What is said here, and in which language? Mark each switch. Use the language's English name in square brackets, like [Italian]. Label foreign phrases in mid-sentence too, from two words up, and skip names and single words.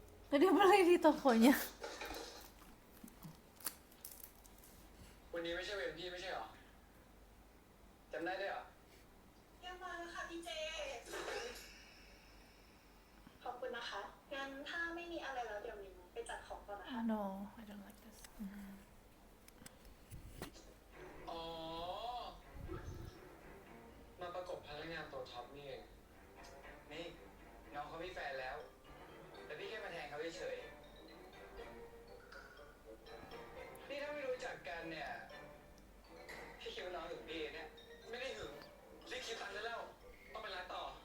[Indonesian] Tadi beli di tokonya. [Thai] วันนี้ไม่ใช่เวรพี่ไม่ใช่เหรอจำได้ด้วยเหรอ ยังมาแล้วค่ะพี่เจ ขอบคุณนะคะ งั้นถ้าไม่มีอะไรแล้วเดี๋ยวมินไปจัดของก่อนนะคะ [English] No I don't like this [Thai] อ๋อ มาประกบพนักงานตัวท็อปนี่เอง นี่น้องเขามีแฟนแล้ว แต่พี่แค่มาแทนเขาเฉยๆนี่ถ้าไม่รู้จักกันเนี่ย พี่คิดว่าน้องหึงพี่เนี่ย ไม่ได้หึงรีบคิดตังค์ได้แล้ว ต้องไปร้านต่อ